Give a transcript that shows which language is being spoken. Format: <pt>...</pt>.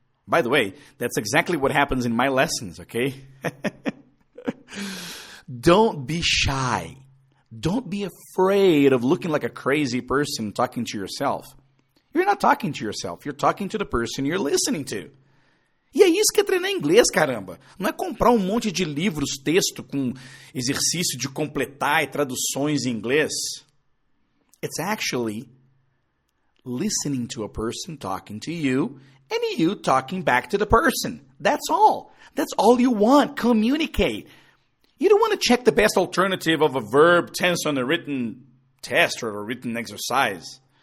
<en>By the way, that's exactly what happens in my lessons, okay? Don't be shy. Don't be afraid of looking like a crazy person talking to yourself. You're not talking to yourself. You're talking to the person you're listening to.</en> <pt>E é isso que é treinar inglês, caramba. Não é comprar um monte de livros, texto com exercício de completar e traduções em inglês.</pt> <en>It's actually listening to a person talking to you and you talking back to the person. That's all. That's all you want. Communicate. You don't want to check the best alternative of a verb tense on a written test or a written exercise.</en>